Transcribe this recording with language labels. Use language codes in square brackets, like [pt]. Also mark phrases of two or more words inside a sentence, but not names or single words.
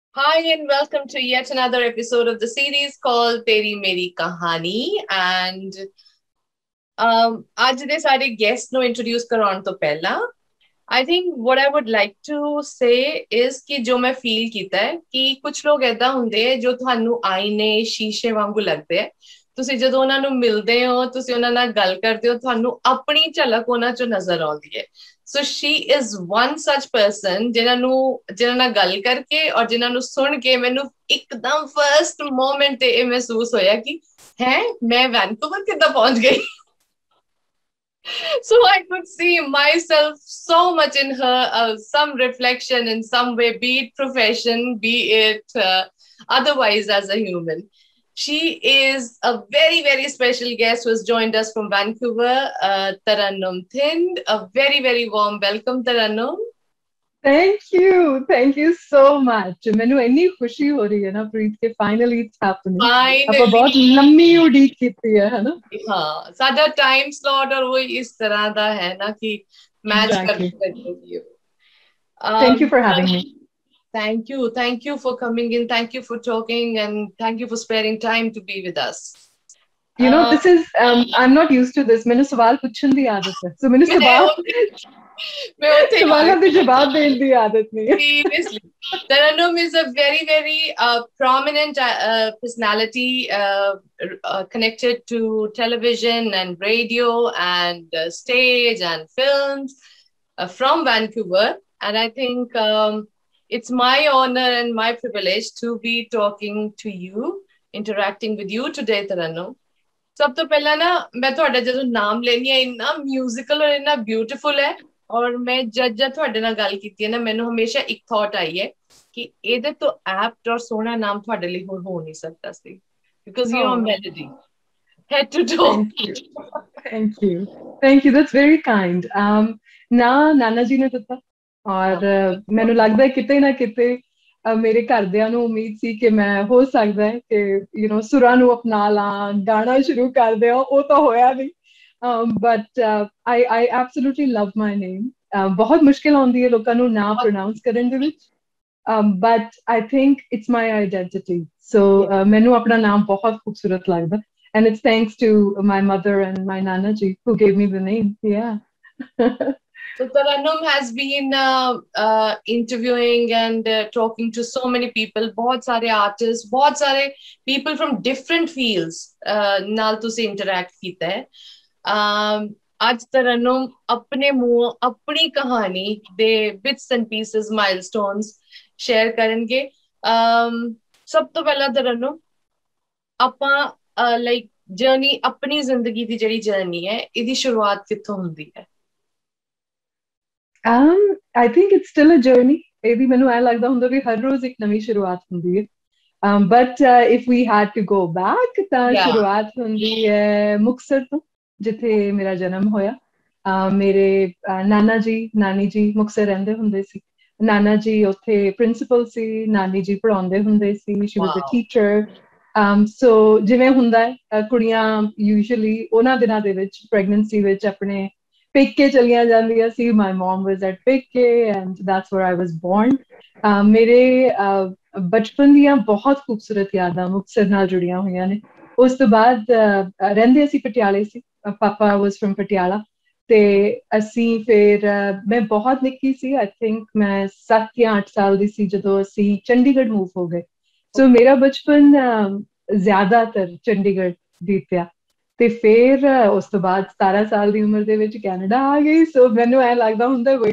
[en] Hi and welcome to yet another episode of the series called Teri Meri Kahani. [pa] And ਅੱਜ ਦੇ ਸਾਡੇ guest ਨੂੰ introduce ਕਰਾਉਣ ਤੋਂ ਪਹਿਲਾਂ [en] I think what I would like to say is [pa] ਕਿ ਜੋ ਮੈਂ feel ਕੀਤਾ ਹੈ ਕਿ ਕੁਝ ਲੋਕ ਏਦਾਂ ਹੁੰਦੇ ਆ ਜੋ ਤੁਹਾਨੂੰ ਆईने ਸ਼ੀਸ਼ੇ ਵਾਂਗੂ ਲੱਗਦੇ ਆ। ਤੁਸੀਂ ਜਦੋਂ ਉਹਨਾਂ ਨੂੰ ਮਿਲਦੇ ਹੋ, ਤੁਸੀਂ ਉਹਨਾਂ ਨਾਲ ਗੱਲ ਕਰਦੇ ਹੋ, ਤੁਹਾਨੂੰ ਆਪਣੀ ਝਲਕ ਉਹਨਾਂ ਚੋਂ ਨਜ਼ਰ ਆਉਂਦੀ ਹੈ। [en] so she is one such person [pa] ਜਿਨ੍ਹਾਂ ਨਾਲ ਗੱਲ ਕਰਕੇ ਔਰ ਜਿਨ੍ਹਾਂ ਨੂੰ ਸੁਣ ਕੇ ਮੈਨੂੰ ਇੱਕਦਮ [en] first moment [pa] ਤੇ ਇਹ ਮਹਿਸੂਸ ਹੋਇਆ ਕਿ ਹੈ ਮੈਂ ਵੈਨਕੂਵਰ ਕਿੱਦਾਂ ਪਹੁੰਚ ਗਈ। [en] So I could see myself so much in her, some reflection in some way, be it profession, be it otherwise as a human. She is a very, very special guest who has joined us from Vancouver, Tarannum Thind. A very, very warm welcome, Tarannum. Thank you so much. [pa] ਮੈਨੂੰ ਇੰਨੀ ਖੁਸ਼ੀ ਹੋ ਰਹੀ ਹੈ ਨਾ ਪ੍ਰੀਤ ਕਿ [en] finally it's happening. [pa] ਆਪਾਂ ਬਹੁਤ [en] Finally, [pa] ਲੰਮੀ ਉਡੀਕ ਕੀਤੀ ਹੈ ਹਨਾ? [hi] हाँ साडा [en] time slot [hi] और वो इस तरह का है ना कि मैच [en] Exactly. [hi] करती है। [en] Thank you Um, for having me. thank you for coming in. Thank you for talking, and thank you for sparing time to be with us. You know, Uh, this is I'm not used to this. [pa] ਮੈਨੂੰ ਸਵਾਲ ਪੁੱਛਣ ਦੀ ਆਦਤ ਹੈ। So ਮੈਨੂੰ ਮੈਂ ਉੱਥੇ ਸਵਾਲਾਂ ਦੇ ਜਵਾਬ ਦੇਣ ਦੀ ਆਦਤ ਨਹੀਂ ਹੈ। [en] seriously, Taranum is a very, very prominent personality connected to television and radio and stage and films from Vancouver. And I think it's my honor and my privilege to be talking to you, interacting with you today, Taranum. [pa] ਸਭ ਤੋਂ ਪਹਿਲਾਂ ਨਾ ਮੈਂ ਤੁਹਾਡਾ ਜਦੋਂ ਨਾਮ ਲੈਣੀ ਆ ਇੰਨਾ ਮਿਊਜ਼ੀਕਲ ਔਰ ਇੰਨਾ ਬਿਊਟੀਫੁਲ ਹੈ ਔਰ ਮੈਂ ਜਦ ਤੁਹਾਡੇ ਨਾਲ ਗੱਲ ਕੀਤੀ ਹੈ ਨਾ ਮੈਨੂੰ ਹਮੇਸ਼ਾ ਇੱਕ ਥਾਟ ਆਈ ਹੈ ਕਿ ਇਹਦੇ ਤੋਂ ਐਪਟ ਔਰ ਸੋਹਣਾ ਨਾਮ ਤੁਹਾਡੇ ਲਈ ਹੋਰ ਹੋ ਨਹੀਂ ਸਕਦਾ ਸੀ [en] because you are Oh, melody head to toe. thank you. Thank you. Thank you. That's very kind. [pa] ਨਾ ਨਾਨਾ ਜੀ ਨੇ ਦਿੱਤਾ ਔਰ ਮੈਨੂੰ ਲੱਗਦਾ ਹੈ ਕਿਤੇ ਨਾ ਕਿਤੇ ਮੇਰੇ ਘਰਦਿਆਂ ਨੂੰ ਉਮੀਦ ਸੀ ਕਿ ਮੈਂ ਹੋ ਸਕਦਾ ਹੈ ਕਿ ਸੁਰਾਂ ਨੂੰ ਅਪਣਾ ਲਾਂ ਗਾਣਾ ਸ਼ੁਰੂ ਕਰ ਦਿਆਂ ਉਹ ਤਾਂ ਹੋਇਆ ਨਹੀਂ ਬਟ [en] I absolutely love my name. [pa] ਬਹੁਤ ਮੁਸ਼ਕਿਲ ਆਉਂਦੀ ਹੈ ਲੋਕਾਂ ਨੂੰ ਨਾ ਪ੍ਰੋਨਾਂਸ ਕਰਨ ਦੇ ਵਿੱਚ [en] but I think it's my identity. So [pa] ਮੈਨੂੰ ਆਪਣਾ ਨਾਮ ਬਹੁਤ ਖੂਬਸੂਰਤ ਲੱਗਦਾ [en] and it's thanks to my mother and my [pa] ਨਾਨਾ ਜੀ [en] who gave me the name. Yeah. So Taranum has been interviewing and talking to so many people, [pa] ਬਹੁਤ ਸਾਰੇ artists, ਬਹੁਤ ਸਾਰੇ [en] people from different fields [pa] ਨਾਲ ਤੁਸੀਂ interact ਕੀਤਾ ਹੈ। ਅੱਜ ਤਰਨਮ ਆਪਣੇ ਮੂੰਹ ਆਪਣੀ ਕਹਾਣੀ ਦੇ [en] bits and pieces, milestones share [pa] ਕਰਨਗੇ। ਸਭ ਤੋਂ ਪਹਿਲਾਂ ਤਰਨਮ ਆਪਾਂ [en] like journey [pa] ਆਪਣੀ ਜ਼ਿੰਦਗੀ ਦੀ ਜਿਹੜੀ ਜਰਨੀ ਹੈ ਇਹਦੀ ਸ਼ੁਰੂਆਤ ਕਿੱਥੋਂ ਹੁੰਦੀ ਹੈ? [en] I think it's still a journey. [pa] ਇਹਦੀ ਮੈਨੂੰ ਐ ਲੱਗਦਾ ਹੁੰਦਾ ਵੀ ਹਰ ਰੋਜ਼ ਇੱਕ ਨਵੀਂ ਸ਼ੁਰੂਆਤ ਹੁੰਦੀ ਹੈ [en] but if we had to go back [pa] ਤਾਂ ਸ਼ੁਰੂਆਤ ਹੁੰਦੀ ਹੈ ਮੁਕਤਸਰ ਤੋਂ ਜਿੱਥੇ ਮੇਰਾ ਜਨਮ ਹੋਇਆ ਮੇਰੇ ਨਾਨਾ ਜੀ ਨਾਨੀ ਜੀ ਮੁਕਤਸਰ ਰਹਿੰਦੇ ਹੁੰਦੇ ਸੀ ਨਾਨਾ ਜੀ ਉੱਥੇ ਪ੍ਰਿੰਸੀਪਲ ਸੀ ਨਾਨੀ ਜੀ ਪੜ੍ਹਾਉਂਦੇ ਹੁੰਦੇ ਸੀ [en] she was a teacher so [pa] ਜਿਵੇਂ ਹੁੰਦਾ ਹੈ ਕੁੜੀਆਂ usually ਉਹਨਾਂ ਦਿਨਾਂ ਦੇ ਵਿੱਚ ਪ੍ਰੈਗਨੈਂਸੀ ਵਿੱਚ ਆਪਣੇ ਪੇਕੇ ਚਲੀਆਂ ਜਾਂਦੀਆਂ ਸੀ [en] my mom was at [pa] ਪੇਕੇ [en] and that's where I was born [pa] ਮੇਰੇ ਬਚਪਨ ਦੀਆਂ ਬਹੁਤ ਖੂਬਸੂਰਤ ਯਾਦਾਂ ਮੁਕਤਸਰ ਨਾਲ ਜੁੜੀਆਂ ਹੋਈਆਂ ਨੇ ਉਸ ਤੋਂ ਬਾਅਦ ਰਹਿੰਦੇ ਅਸੀਂ ਪਟਿਆਲੇ ਸੀ ਪਾਪਾ [en] was from [pa] ਪਟਿਆਲਾ ਤੇ ਅਸੀਂ ਫਿਰ ਮੈਂ ਬਹੁਤ ਨਿੱਕੀ ਸੀ [en] I think [pa] ਮੈਂ 7 ਜਾਂ 8 ਸਾਲ ਦੀ ਸੀ ਜਦੋਂ ਅਸੀਂ ਚੰਡੀਗੜ੍ਹ ਮੂਵ ਹੋ ਗਏ ਸੋ ਮੇਰਾ ਬਚਪਨ ਜ਼ਿਆਦਾਤਰ ਚੰਡੀਗੜ੍ਹ ਬੀਤਿਆ ਤੇ ਫਿਰ ਉਸ ਤੋਂ ਬਾਅਦ 17 ਸਾਲ ਦੀ ਉਮਰ ਦੇ ਵਿੱਚ ਕੈਨੇਡਾ ਆ ਗਈ ਸੋ ਮੈਨੂੰ ਐ ਲੱਗਦਾ ਹੁੰਦਾ ਵੇ